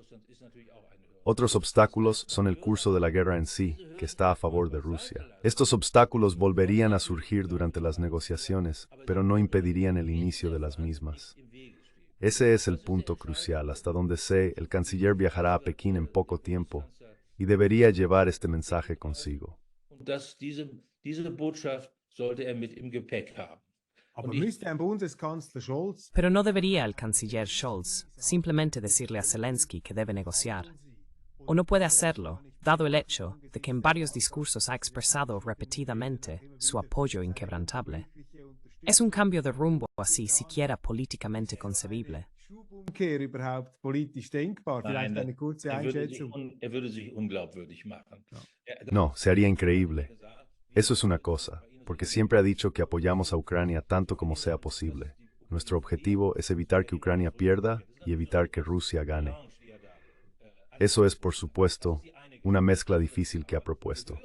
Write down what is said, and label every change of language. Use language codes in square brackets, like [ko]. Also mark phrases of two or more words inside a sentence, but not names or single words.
[es] Otros obstáculos son el curso de la guerra en sí, que está a favor de Rusia. Estos obstáculos volverían a surgir durante las negociaciones, pero no impedirían el inicio de las mismas. Ese es el punto crucial. Hasta donde sé, el canciller viajará a Pekín en poco tiempo y debería llevar este mensaje consigo. [de] diese Botschaft sollte mit im Gepäck haben. Aber müsste ein Bundeskanzler Scholz [es] Pero no debería el canciller Scholz simplemente decirle a Zelensky que debe negociar. O no puede hacerlo, dado el hecho de que en varios discursos ha expresado repetidamente su apoyo inquebrantable. ¿Es un cambio de rumbo así siquiera políticamente concebible? [de] Schubumkehr überhaupt politisch denkbar? Vielleicht eine kurze Einschätzung. Er würde sich unglaubwürdig machen. [es] No, sería increíble. Eso es una cosa, porque siempre ha dicho que apoyamos a Ucrania tanto como sea posible. Nuestro objetivo es evitar que Ucrania pierda y evitar que Rusia gane. Eso es, por supuesto, una mezcla difícil que ha propuesto.